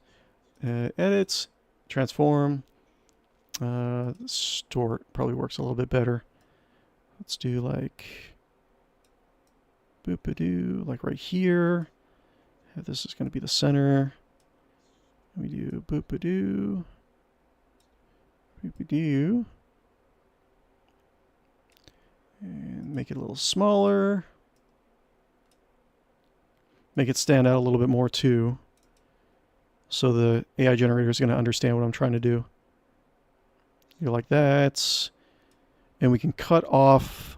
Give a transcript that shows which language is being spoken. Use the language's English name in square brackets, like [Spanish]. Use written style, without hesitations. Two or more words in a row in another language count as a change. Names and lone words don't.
[English] Edits, transform, store probably works a little bit better. Let's do like boop-a-doo, like right here. This is going to be the center. We do boop-a-doo, boop-a-doo, and make it a little smaller. Make it stand out a little bit more too. So the AI generator is going to understand what I'm trying to do. Go like that. And we can cut off.